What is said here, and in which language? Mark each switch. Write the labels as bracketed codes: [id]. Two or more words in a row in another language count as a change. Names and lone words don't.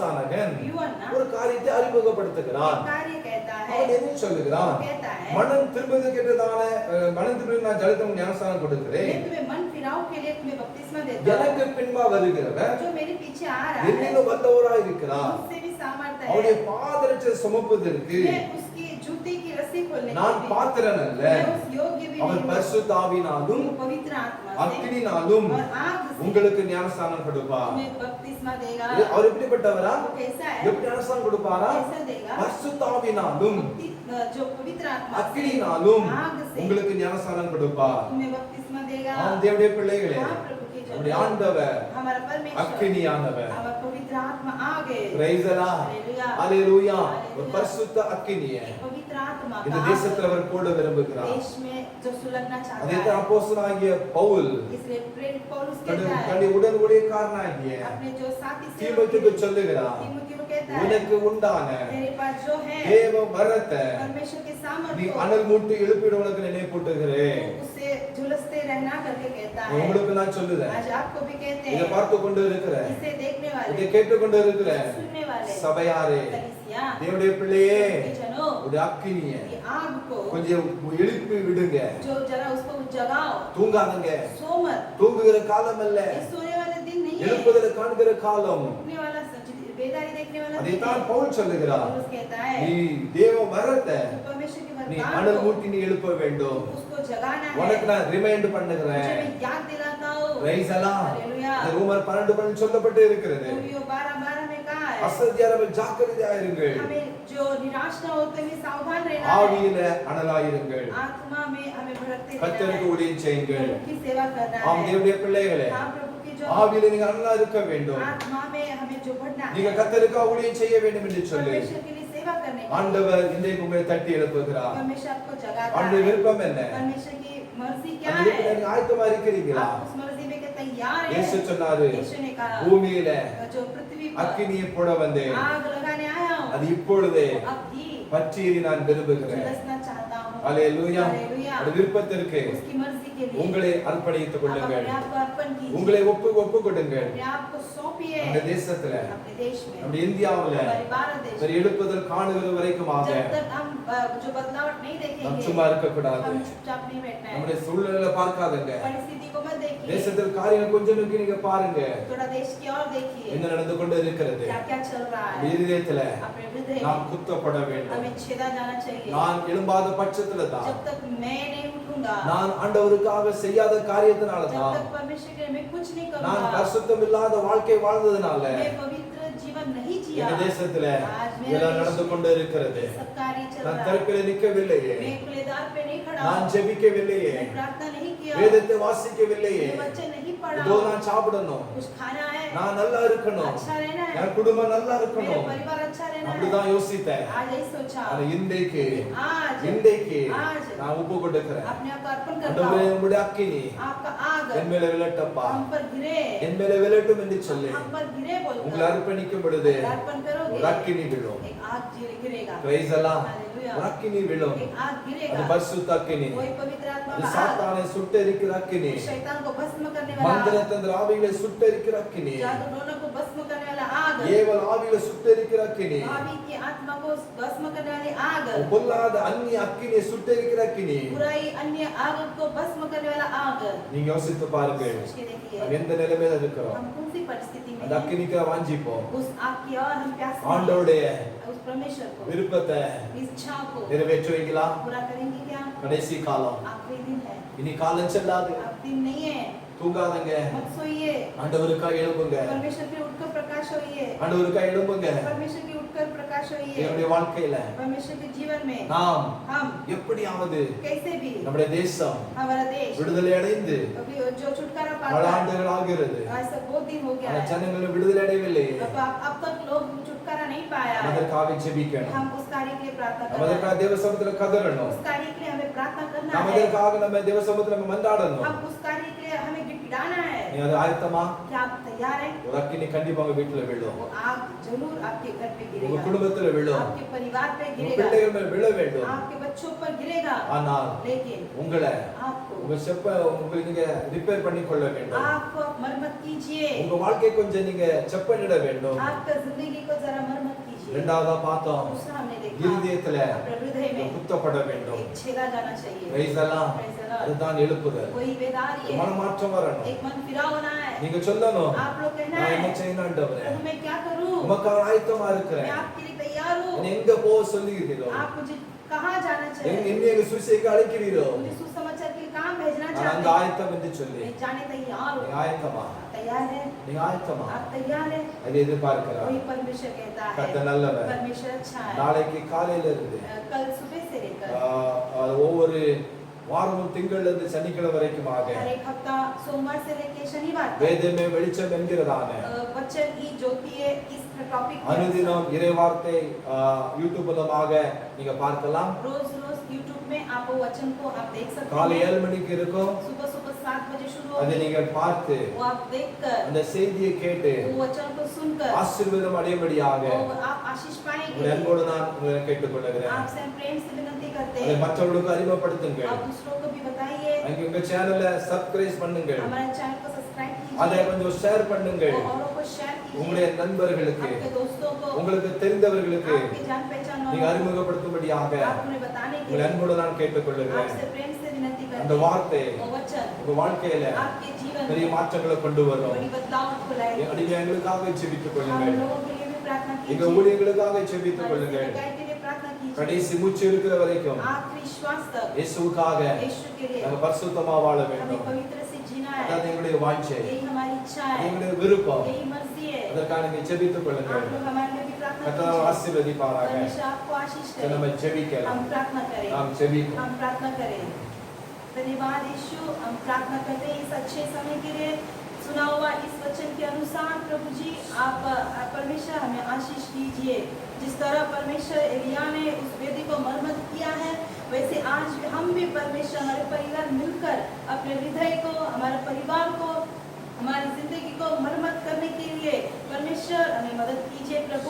[ta] ஸ்நானகன் [hi] यूहन्ना [ta] ஒரு காரியத்தை அறிமுகப்படுத்துகிறார். [hi] एक कार्य कहता है [ta] அவன் என்ன சொல்லுகிறான்? [hi] कहता है [ta] மனம் திரும்புவதற்கேற்றதான மனம் திரும்ப நான் ஜலத்தம் ஞானஸ்நானம் கொடுக்கிறேன். [hi] मैं तुम्हें मन फिराव के लिए तुम्हें बपतिस्मा देता [ta] எனக்கு பின்பா வருகிறவர் [hi] हूं जो मेरे पीछे आ रहा है [ta] என்னிலும் வல்லவராய் இருக்கிறார். [hi] उससे भी सामर्थ्य [ta] அவருடைய [hi] है [ta] பாதரட்சை சுமப்பதற்கு [hi] मैं उसकी जूते की रस्सी खोलने [ta] நான் [hi] के लिए [ta] பாத்திரன் அல்ல. [hi] मैं उस योग्य भी [ta] அவர் [hi] नहीं हूं [ta] பரிசுத்த ஆவியினாலும் [hi] वो पवित्र आत्मा से [ta] அக்கினினாலும் [hi] और आग से [ta] உங்களுக்கு ஞானஸ்நானம் கொடுப்பார். [hi] तुम्हें बपतिस्मा देगा [ta] அவர் எப்படிப்பட்டவரா? [hi] वो कैसा है [ta] எப்படி ஞானஸ்நானம் கொடுப்பாரா? [hi] कैसा देगा [ta] பரிசுத்த ஆவியினாலும் [hi] जो पवित्र आत्मा से [ta] அக்கினினாலும் [hi] आग से [ta] உங்களுக்கு ஞானஸ்நானம் கொடுப்பார். [hi] तुम्हें बपतिस्मा देगा [ta] ஆம் தேவனுடைய பிள்ளைகளே, [hi] हाँ प्रभु के [ta] நம்முடைய [hi] जन [ta] ஆண்டவர் [hi] हमारा परमेश्वर [ta] அக்கினியானவர். [hi] हमारा पवित्र आत्मा आगे [en] Praise the Lord. [hi] हालेलुया [ta] ஹalleluya. ஒரு [hi] हालेलुया [ta] பரிசுத்த அக்கினியை [hi] एक पवित्र आत्मा [ta] இந்த [hi] का [ta] தேசத்துல அவர் போட விரும்புகிறார். [hi] देश में जो सुलगना चाहता [ta] அதைத்தான் [hi] है [ta] அப்போஸ்தலனாகிய பவுல் [hi] इसलिए प्रेरित पौलुस कहता [ta] தன்னுடைய [hi] है [ta] உடன் ஊழியக்காரனாகிய [hi] अपने जो साथी [ta] தீமோத்தேயுக்கு சொல்லுகிறார், [hi] तीमुथियुस को कहता है [ta] உனக்கு உண்டான [hi] तेरे पास जो है [ta] தேவ வரத்தை [hi] परमेश्वर के [ta] நீ [hi] सामर्थ्य [ta] அனல் மூட்டி எழுப்பிட உனக்கு நினைப்பூட்டுகிறேன். [hi] को उससे झुलसते रहना करके कहता है [ta] உங்களுக்கு நான் சொல்லுதேன், [hi] आज आपको भी कहते [ta] இதை [hi] हैं [ta] பார்த்து கொண்டு இருக்கிற, [hi] इसे देखने [ta] இதை [hi] वाले [ta] கேட்டுக்கொண்டு இருக்கிற [hi] सुनने वाले [ta] சபையாரே, [hi] कलीसिया [ta] தேவனுடைய பிள்ளையே, [hi] के जनों [ta] உடைய அக்கினியை [hi] ये आग को [ta] கொஞ்சம் எழுப்பி விடுங்க. [hi] जो जरा उसको जगाओ [ta] தூங்காதங்க. [hi] सो मत [ta] தூங்குகிற காலம் அல்ல, [hi] ये सोने वाला दिन नहीं है [ta] எழுப்புதலை காண்கிற காலம். [hi] उठने वाला बेदारी देखने वाला दिन [ta] அதைத்தான் [hi] है [ta] பவுல் சொல்லுகிறார், [hi] पौलुस कहता है [ta] நீ தேவ வரத்தை [hi] जो परमेश्वर के [ta] நீ [hi] वरदान [ta] அனல் [hi] को [ta] மூட்டி நீ எழுப்ப வேண்டும். [hi] उसको जगाना है [ta] உனக்கு நான் ரிமைண்ட் [hi] मुझे [ta] பண்ணுகிறேன். [hi] मैं याद दिलाता हूँ [en] Praise the Lord. [hi] हालेलुया [ta] இந்த ரோமர் 12 சொல்லப்பட்டு இருக்கிறது. [hi] रोमियो 12:12 में कहा है [ta] அசதியாரவர் ஜாக்கிரதையாயிருங்கள், [hi] हमें जो निराश न होते हुए सावधान रहना है [ta] ஆவியில அனலாயிருங்கள், [hi] आत्मा में हमें भड़कते रहना [ta] கர்த்தருக்கு [hi] है [ta] ஊழியம் செய்யுங்கள். [hi] प्रभु की सेवा करना [ta] ஆம் [hi] है [ta] தேவனுடைய பிள்ளைகளே, [hi] हाँ प्रभु की जो [ta] ஆவியில நீங்க அனலா இருக்க வேண்டும். [hi] आत्मा में हमें जो बढ़ना [ta] நீங்க [hi] है [ta] கர்த்தருக்கு ஊழியம் செய்ய வேண்டும் என்று சொல்லி [hi] परमेश्वर के लिए सेवा करने के लिए [ta] ஆண்டவர் இன்றைக்கு உங்களை தட்டி எழுப்புகிறார். [hi] परमेश्वर आपको जगाता [ta] அவருடைய [hi] है [ta] விருப்பம் என்ன? [hi] परमेश्वर की मर्जी क्या [ta] அந்த விருப்பத்தை [hi] है [ta] நீங்க ஆயத்தமா இருக்கிறீங்களா? [hi] आप उस मर्जी में क्या तैयार [ta] இயேசு [hi] हैं [ta] சொன்னாரு, [hi] यीशु ने कहा [ta] பூமியில [hi] जो पृथ्वी पर [ta] அக்கினியை போட வந்தேன், [hi] आग लगाने आया हूँ [ta] அது இப்பொழுதே [hi] अब भी [ta] பற்றியறி நான் விரும்புகிறேன். [hi] झुलसना चाहता हूँ [ta] ஹalleluya. [hi] हालेलुया [ta] அந்த விருப்பத்திற்கு [hi] उसकी मर्जी के लिए [ta] உங்களை அர்ப்பணித்துக் [hi] आप [ta] கொள்ளுங்கள். [hi] अपने आप को अर्पण कीजिए [ta] உங்களை ஒப்பு கொடுங்கள். [hi] अपने आप को सौंपिए [ta] நம்ம தேசத்துல, [hi] अपने देश में [ta] நம்ம இந்தியாவுல [hi] हमारे भारत देश [ta] ஒரு [hi] में [ta] எழுப்புதல் காணுகிற வரைக்குமாக [hi] जब तक हम जो बदलाव नहीं [ta] நாம் [hi] देखेंगे [ta] சும்மா இருக்க கூடாது. [hi] हम चुपचाप नहीं बैठना है [ta] நம்முடைய சூழ்நிலையை பார்க்காதங்க. [hi] परिस्थिति को मत देखिए [ta] தேசத்தில் காரியங்கள் கொஞ்சம் நோக்கி நீங்க பாருங்க, [hi] थोड़ा देश की ओर देखिए [ta] என்ன நடந்து கொண்டு இருக்கிறது. [hi] क्या क्या चल रहा है [ta] இதயத்துல [hi] अपने हृदय [ta] நாம் [hi] में [ta] குத்தப்பட வேண்டும். [hi] हमें छेदा जाना चाहिए [ta] நான் எழும்பாத பட்சத்துல தான், [hi] जब तक मैं नहीं उठूंगा [ta] நான் ஆண்டவருக்காக செய்யாத காரியத்தினால [hi] जब [ta] தான், [hi] तक परमेश्वर के लिए मैं कुछ नहीं [ta] நான் [hi] करूंगा [ta] பரிசுத்தம் இல்லாத வாழ்க்கை வாழ்ந்ததுனால [hi] मैं पवित्र जीवन नहीं जिया [ta] எங்க தேசத்துல [hi] आज मेरे [ta] இதெல்லாம் [hi] देश [ta] நடந்து [hi] में [ta] கொண்டு இருக்கிறது. [hi] सब कार्य चल [ta] நான் [hi] रहा है [ta] தரப்பில நிற்கவில்லையே, [hi] मैं खुलेदार पे नहीं खड़ा [ta] நான் [hi] हूँ [ta] ஜெபிக்கவில்லையே, [hi] मैं प्रार्थना नहीं किया [ta] வேதத்தை வாசிக்கவில்லையே, [hi] मैं वचन नहीं पड़ा [ta] இதோ [hi] हो, [ta] நான் சாப்பிடணும், [hi] कुछ खाना है, [ta] நான் நல்லா இருக்கணும், [hi] अच्छा रहना है, [ta] என் குடும்பம் நல்லா [hi] मेरे [ta] இருக்கணும், [hi] परिवार अच्छा रहना है। [ta] அப்படிதான் யோசித்தேன். [hi] आज यही सोचा, [ta] ஆனா இன்றைக்கு [hi] आज [ta] நான் ஒப்பு கொடுக்கிறேன். [hi] अपने आप को अर्पण करता [ta] ஆண்டவரே [hi] हूँ। [ta] உம்முடைய அக்கினி [hi] आपका आग [ta] என் மேல விழட்டப்பா, [hi] हम पर गिरे, [ta] என் மேல விழட்டும் என்று சொல்லி [hi] हम पर गिरे [ta] உங்களை [hi] बोलकर [ta] அர்ப்பணிக்கும் பொழுது [hi] अर्पण करोगे, [ta] ஒரு அக்கினி விழும். [hi] एक आग गिरेगा, [ta] பிரைஸ் எல்லாம் [hi] हालेलुया, [ta] ஒரு அக்கினி விழும். [hi] एक आग [ta] அது [hi] गिरेगा, [ta] பரிசுத்த அக்கினி, [hi] वही पवित्र आत्मा [ta] அது [hi] का आग, [ta] சாத்தானை சுட்டெரிக்கிற அக்கினி, [hi] शैतान को भस्म करने वाला [ta] மந்திர [hi] आग, [ta] தந்திர ஆவிகளை சுட்டெரிக்கிற அக்கினி, [hi] जादू टोना को भस्म करने वाला आग, [ta] ஏவல் ஆவிகளை சுட்டெரிக்கிற அக்கினி, [hi] भावी की आत्मा को भस्म करने वाली आग, [ta] பொல்லாத அந்நிய அக்கினியை சுட்டெரிக்கிற அக்கினி. [hi] बुराई अन्य आग को भस्म करने वाला आग। [ta] நீங்க யோசித்து பாருங்கள், [hi] सोच के देखिए, [ta] நம்ம எந்த நிலைமையில இருக்கிறோம். [hi] हम कौन सी परिस्थिति में [ta] அந்த [hi] हैं? [ta] அக்கினிக்கு வாஞ்சிப்போம். [hi] उस आग की और हम प्यास में हैं। [ta] ஆண்டவருடைய [hi] उस परमेश्वर को, [ta] விருப்பத்தை [hi] इच्छा को [ta] நிறைவேற்றுவீங்களா? [hi] पूरा करेंगे क्या? [ta] கடைசி காலம், [hi] आखिरी दिन है, [ta] இனி காலம் செல்லாது. [hi] अब दिन नहीं है, [ta] தூங்காதங்க, [hi] मत सोइए, [ta] ஆண்டவருக்காக எழும்புங்க, [hi] परमेश्वर के उठकर प्रकाश होइए, [ta] ஆண்டவருக்காக எழும்புங்க. [hi] परमेश्वर के उठकर प्रकाश होइए। [ta] என்னுடைய வாழ்க்கையில [hi] परमेश्वर के जीवन में [ta] நாம் [hi] हम [ta] எப்படியாவது [hi] कैसे भी [ta] நம்முடைய தேசம் [hi] हमारा देश [ta] விடுதலை அடைந்து [hi] अभी जो छुटकारा [ta] பல [hi] पाता है, [ta] ஆண்டுகள் ஆகிறது. [hi] ऐसा बहुत दिन हो गया [ta] அந்த [hi] है, [ta] ஜனங்கள் விடுதலை அடையவில்லை. [hi] अब तक लोग छुटकारा नहीं पाया है। [ta] அதற்காக ஜெபிக்கணும். [hi] हम उस कार्य के लिए प्रार्थना [ta] நம்ம [hi] करना [ta] அதற்காக [hi] है, [ta] தேவ சமூகத்துல கதறணும். [hi] उस कार्य के लिए हमें प्रार्थना करना [ta] நம்ம [hi] है, [ta] அதற்காக நம்ம தேவ சமூகத்துல நம்ம மன்றாடணும். [hi] हम उस कार्य के लिए हमें गिड़गिड़ाना है। [ta] நீ அது ஆயத்தமா? [hi] क्या आप तैयार हैं? [ta] ஒரு அக்கினி கண்டிப்பா உங்க வீட்டுல விழும், [hi] वो आग जरूर आपके घर पे [ta] உங்க [hi] गिरेगा, [ta] குடும்பத்துல விழும், [hi] आपके परिवार पे [ta] உங்க [hi] गिरेगा, [ta] பிள்ளைகள் மேல் விழ வேண்டும். [hi] आपके बच्चों पर गिरेगा, [ta] ஆனால் [hi] लेकिन [ta] உங்களை [hi] आपको [ta] உங்க செப்ப உங்களுக்கு நீங்க ரிப்பேர் பண்ணி கொள்ள வேண்டும். [hi] आपको आप मरम्मत कीजिए, [ta] உங்க வாழ்க்கை கொஞ்சம் நீங்க செப்பனிட வேண்டும். [hi] आपका जिंदगी को जरा मरम्मत कीजिए। [ta] இரண்டாவதா பார்த்தோம், [hi] दूसरा हमने देखा, [ta] இருதயத்துல [hi] अपने हृदय में [ta] குத்தப்பட வேண்டும். [hi] एक छेदा जाना चाहिए। [ta] பிரைஸ் எல்லாம் [en] Praise the Lord। [ta] அதுதான் எழுப்புதல். [hi] कोई बेदार ये है, [ta] மனமாற்றம் வரணும். [hi] एक मन फिरा होना है। [ta] நீங்க சொல்லணும், [hi] आप लोग कहना [ta] நான் என்ன [hi] है, [ta] செய்யணும் ஆண்டவரே, [hi] प्रभु मैं क्या करूं? [ta] உமக்காக ஆயத்தமா [hi] मैं [ta] இருக்கிறேன். [hi] आपके लिए तैयार हूं। [ta] என்னை எங்க போக சொல்லுகிறீரோ, [hi] आप मुझे कहाँ जाना [ta] என்னை [hi] चाहिए? [ta] எங்க சுவிசேஷத்துக்கு அழைக்கிறீரோ, [hi] मुझे सुसमाचार के लिए कहाँ भेजना [ta] நான் அங்க [hi] चाहते हैं? [ta] ஆயத்தம் என்று சொல்லி, [hi] मैं जाने तैयार [ta] நீங்க [hi] हूँ। [ta] ஆயத்தமா? [hi] तैयार है? [ta] நீங்க ஆயத்தமா? [hi] आप तैयार है? [ta] அதை எதிர்பார்க்கிறார். [hi] वही परमेश्वर कहता है, [ta] கர்த்தர் நல்லவர். [hi] परमेश्वर अच्छा है। [ta] நாளைக்கு காலையில இருந்து [hi] कल सुबह से लेकर [ta] ஒவ்வொரு வாரமும் திங்கள்ல இருந்து சனிக்கிழமை வரைக்குமாக [hi] हर एक हफ्ता सोमवार से लेकर शनिवार तक [ta] வேதமே வெளிச்சம் என்கிறதான [hi] वचन की ज्योति है इस टॉपिक में [ta] அனுதினம் இறை வார்த்தை யூடியூப் மூலமாக நீங்க பார்க்கலாம். [hi] रोज रोज यूट्यूब में आप वो वचन को आप देख सकते [ta] காலை [hi] हैं। [ta] 7 மணிக்கு இருக்கும். [hi] सुबह सुबह 7 बजे शुरू [ta] அதை [hi] होगी, [ta] நீங்கள் பார்த்து [hi] वो आप देखकर [ta] அந்த செய்தியை கேட்டு [hi] वो वचन को सुनकर [ta] ஆசீர்வாதம் அடையும்படியாக [hi] वो आप आशीष पाएंगे। [ta] உங்கள் அன்போடு நான் உங்களை கேட்டுக்கொள்கிறேன். [hi] आपसे हम प्रेम से विनती करते [ta] அதை [hi] हैं, [ta] மற்றவர்களுக்கு அறிமுகப்படுத்துங்கள். [hi] आप दूसरों को भी बताइए, [ta] அங்க உங்க சேனலை சப்ஸ்கிரைப் பண்ணுங்கள். [hi] हमारे चैनल को सब्सक्राइब [ta] அதை [hi] कीजिए, [ta] கொஞ்சம் ஷேர் பண்ணுங்கள். [hi] और औरों को शेयर [ta] உங்களுடைய [hi] कीजिए, [ta] நண்பர்களுக்கு, [hi] आपके दोस्तों को, [ta] உங்களுக்கு தெரிந்தவர்களுக்கு [hi] आपके जान पहचान [ta] நீங்க [hi] वालों [ta] அறிமுகப்படுத்தும்படியாக [hi] को, आप उन्हें बताने के [ta] உங்கள் [hi] लिए [ta] அன்போடு நான் கேட்டுக்கொள்கிறேன். [hi] आपसे प्रेम से विनती [ta] அந்த [hi] करते [ta] வார்த்தை [hi] हैं। वो वचन [ta] உங்க வாழ்க்கையில [hi] आपके जीवन [ta] பெரிய [hi] में [ta] மாற்றங்களை கொண்டு வரும். [hi] बड़ी बदलाव को लाएगी। [ta] நீங்க எங்களுக்காக ஜெபித்துக் [hi] हम [ta] கொள்ளுங்கள். [hi] लोगों के लिए भी प्रार्थना [ta] எங்க [hi] कीजिए, [ta] ஊழியர்களுக்காக ஜெபித்துக் [hi] हमारे [ta] கொள்ளுங்கள். [hi] सेवकाई के लिए प्रार्थना कीजिए, [ta] கடைசி மூச்சு இருக்கிற வரைக்கும் [hi] आखिरी श्वास तक [ta] இயேசுவுக்காக [hi] यीशु के लिए [ta] நாங்க பரிசுத்தமா வாழ [hi] हमें [ta] வேண்டும். [hi] पवित्र से जीना [ta] அதான் [hi] है। [ta] எங்களுடைய வாஞ்சை, [hi] यही हमारी इच्छा है, [ta] எங்களுடைய விருப்பம். [hi] यही मर्जी है। [ta] அதற்காக நீங்க ஜெபித்துக் கொள்ளுங்கள். [hi] आप लोग हमारे लिए भी प्रार्थना [ta] கர்த்தர் [hi] कीजिए, [ta] ஆசீர்வதிப்பாராக. [hi] परमेश्वर आपको आशीष [ta] சரி, நம்ம [hi] करे। [ta] ஜெபிக்கலாம். [hi] हम प्रार्थना करें, [ta] நாம் ஜெபிப்போம். [hi] हम प्रार्थना करें। धन्यवाद यीशु, हम प्रार्थना करते हैं इस अच्छे समय के लिए। सुना हुआ इस वचन के अनुसार प्रभु जी आप परमेश्वर हमें आशीष कीजिए। जिस तरह परमेश्वर एलिया ने उस वेदी को मरम्मत किया है, वैसे आज हम भी परमेश्वर हमारे परिवार मिलकर अपने हृदय को, हमारे परिवार को, हमारी जिंदगी को मरम्मत करने के लिए परमेश्वर हमें मदद कीजिए प्रभु।